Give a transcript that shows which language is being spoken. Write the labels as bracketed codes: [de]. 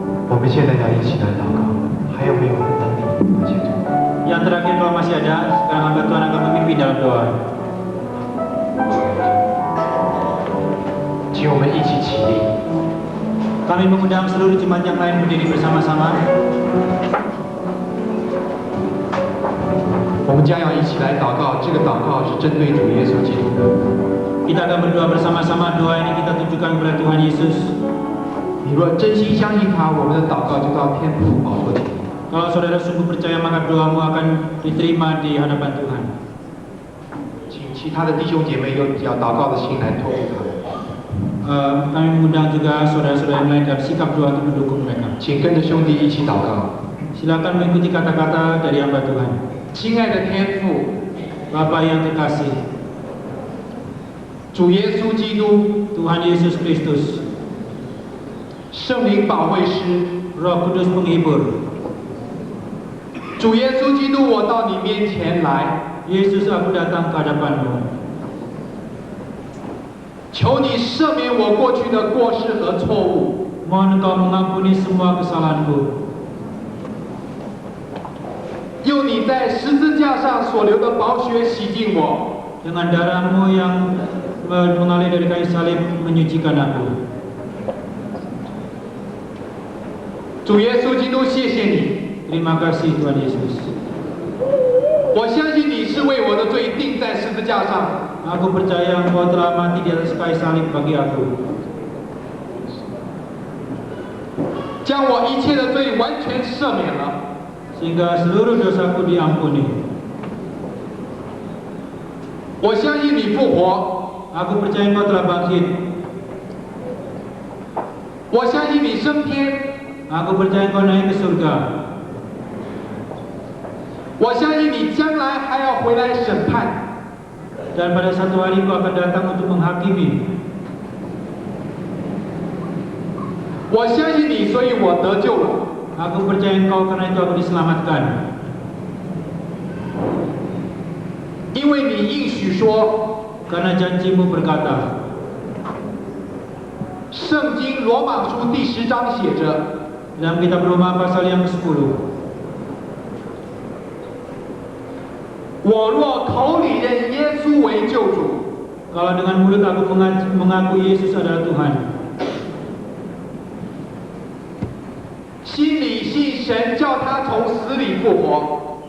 [zh] 我们现在要一起来祷告，还有没有？我们等你，感谢主。 [id] Yang terakhir kalau masih ada, sekarang hamba Tuhan akan memimpin dalam doa. [zh] 请我们一起起立。 [id] Kami mengundang seluruh jemaat yang lain berdiri bersama-sama. [zh] 我们将要一起来祷告，这个祷告是针对主耶稣基督的。 [id] Kita akan berdoa bersama-sama. Doa ini kita tujukan kepada Tuhan Yesus. [zh] 你若真心相信他，我们的祷告就到天父宝座前。 [id] Kalau saudara sungguh percaya, maka doamu akan diterima di hadapan Tuhan. [zh] 请其他的弟兄姐妹用要祷告的心来托付他们。 [id] Kami mengundang juga saudara-saudara yang lain dan sikap doa untuk mendukung mereka. [zh] 请跟着兄弟一起祷告。 [id] Silakan mengikuti kata-kata dari hamba Tuhan. [zh] 亲爱的天父， [id] Bapa yang terkasih, [zh] 主耶稣基督， [id] Tuhan Yesus Kristus, [zh] 圣灵保惠师， [id] Roh Kudus penghibur, [zh] 主耶稣基督，我到你面前来， [id] Yesus aku datang ke hadapan-Mu. [zh] 求你赦免我过去的过失和错误， [id] Mohon Engkau mengampuni semua kesalahanku. [zh] 用你在十字架上所流的宝血洗净我， [id] Dengan darah-Mu yang mengalir dari kayu salib menyucikan aku. [zh] 主耶稣基督，谢谢你， [id] Terima kasih Tuhan Yesus. [zh] 我相信你是为我的罪钉在十字架上， [id] Aku percaya Engkau telah mati di atas kayu salib bagi aku, [zh] 将我一切的罪完全赦免了。 [id] sehingga seluruh dosaku diampuni. [zh] 我相信你复活， [id] Aku percaya Engkau telah bangkit. [zh] 我相信你升天， [id] Aku percaya Engkau naik ke surga. [zh] 我相信你将来还要回来审判。 [id] Dan pada satu hari Engkau akan datang untuk menghakimi. [zh] 我相信你，所以我得救了。 [id] Aku percaya Engkau karena itu aku diselamatkan. [zh] 因为你应许说， [id] Karena janji-Mu berkata, [zh] 圣经罗马书第10章写着， [id] dalam kitab Roma pasal yang ke-10, [zh] 我若口里认耶稣为救主， [id] kalau dengan mulut aku mengaku Yesus adalah Tuhan, [zh] 心里信神叫他从死里复活，